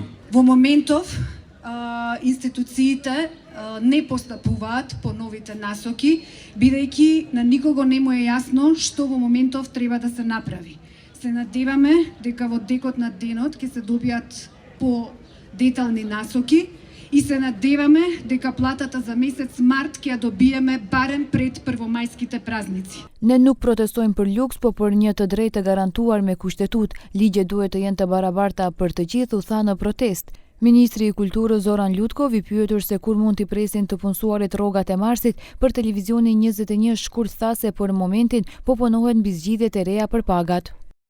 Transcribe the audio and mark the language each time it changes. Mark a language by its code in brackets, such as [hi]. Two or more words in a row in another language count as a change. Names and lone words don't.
[mk] Во моментов институциите не постапуваат по новите насоки, бидејќи на никого не му е јасно што во моментов треба да се направи. Се надеваме дека во текот на денот ќе се добијат по детални насоки и се надеваме дека платата за месец март ќе ја добиеме барем пред првомајските празници. [sq] Ne nuk protestojmë për luks, po për një të drejtë të garantuar me kushtetut. Ligjet duhet të jenë të barabarta për të gjithë, u tha në protest. Ministri i Kulturës Zoran Lutkov i pyetur se kur mund t'i presin të punësuarit rrogat e marsit, për televizionin 21 shkurt tha se për momentin po punohet mbi zgjidhjet e reja për pagat.